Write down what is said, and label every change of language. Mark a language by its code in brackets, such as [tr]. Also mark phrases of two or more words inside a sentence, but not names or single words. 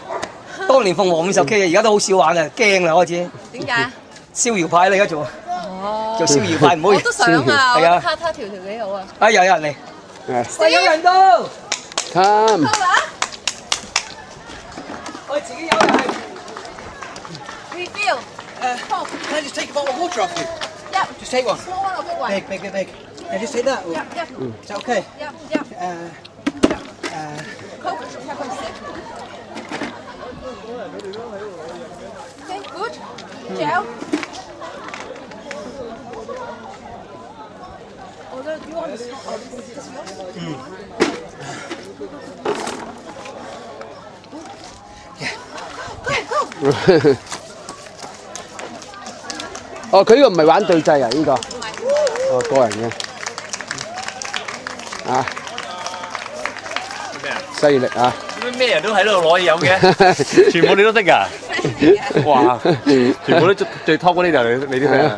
[yue] 當年鳳凰50K 啊，而家都好少玩啊，驚啦開始。點解？逍遙派你而家做。哦。做逍遙派唔好。我都想啊，係啊。他條幾好啊！啊，有人嚟。喂，有人到。 Come。我自己有人係。 [en] Refill. Can I just take a bottle of water off you? Yep. Just take one. Small one or big one? Big. Yeah, just take that. Yep, yep. Is that okay? Yep. Coke, pepper stick. Okay, good. Gel. Oh, no, you want this? Oh, this is yours? Go. [yue] 哦，佢呢個唔係玩對制啊，呢個。哦，個人嘅。啊。咩啊？犀利啊！咩人都喺度攞嘢飲嘅，全部你都識㗎？哇！全部都最 top 嗰啲就你啲 friend 啊！